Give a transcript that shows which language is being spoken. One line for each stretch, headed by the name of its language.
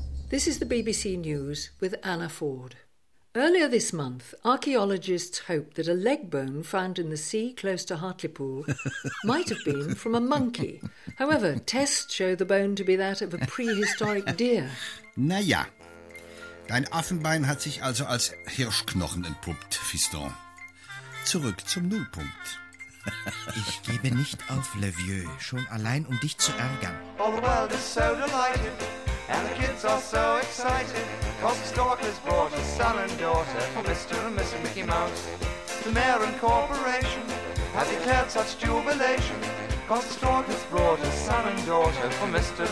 English: This is the BBC News with Anna Ford. Earlier this month, archaeologists hoped that a leg bone found in the sea close to Hartlepool might have been from a monkey. However, tests show the bone to be that of a prehistoric deer.
German: Na ja, dein Affenbein hat sich also als Hirschknochen entpuppt, Fiston. Zurück zum Nullpunkt. Ich gebe nicht auf, Le Vieux, schon allein um dich zu ärgern.
English: All the world is so delighted. And the kids are so excited, 'cause the stork has brought a son and daughter for Mr. and Mrs. Mickey Mouse. The mayor and corporation have declared such jubilation, 'cause the stork has brought a son and daughter for Mr.